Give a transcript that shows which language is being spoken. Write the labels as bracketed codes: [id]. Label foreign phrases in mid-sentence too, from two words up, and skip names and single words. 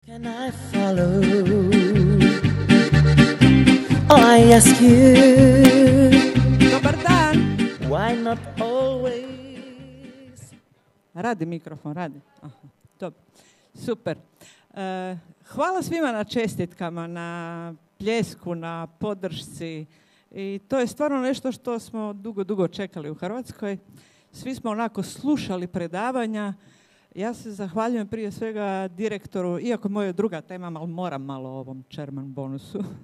[en] Can I follow? I ask you. [hr] Dobar dan. [en] Why not always? [hr] Radi mikrofon, radi. Aha, dobro. Super. Hvala svima na čestitkama, na pljesku, na podršci. I to je stvarno nešto što smo dugo čekali u Hrvatskoj. Svi smo onako slušali predavanja. Ja se zahvaljujem prije svega direktoru, iako moja druga tema, ali moram malo o ovom Sherman bonusu.